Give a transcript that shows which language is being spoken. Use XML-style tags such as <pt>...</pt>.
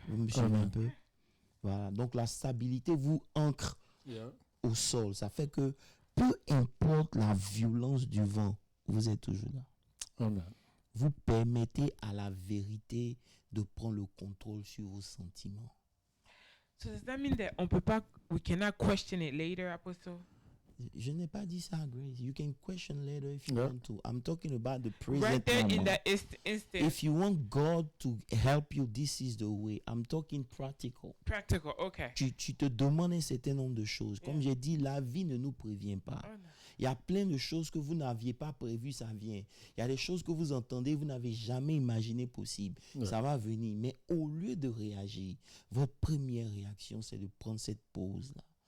<fr>Vous me suivez un peu? Voilà. Donc la stabilité vous ancre au sol. Ça fait que peu importe la violence du vent, vous êtes toujours là. Amen. Vous permettez à la vérité de prendre le contrôle sur vos sentiments.</fr> <en>So does that mean that we cannot question it later, Apostle?</en> <fr>Je n'ai pas dit ça, Grace.</fr> <en>You can question later if you want to. I'm talking about the present Right there moment. in that instant. If you want God to help you, this is the way. I'm talking practical. Practical, okay.</en> <fr>Tu te demandes un certain nombre de choses. Comme j'ai dit, la vie ne nous prévient pas.</fr> <en>Oh, no.</en> <fr>Il y a plein de choses que vous n'aviez pas prévues, ça vient. Il y a des choses que vous entendez, vous n'avez jamais imaginé possible. Ça va venir. Mais au lieu de réagir, votre première réaction, c'est de prendre cette pause-là.</fr>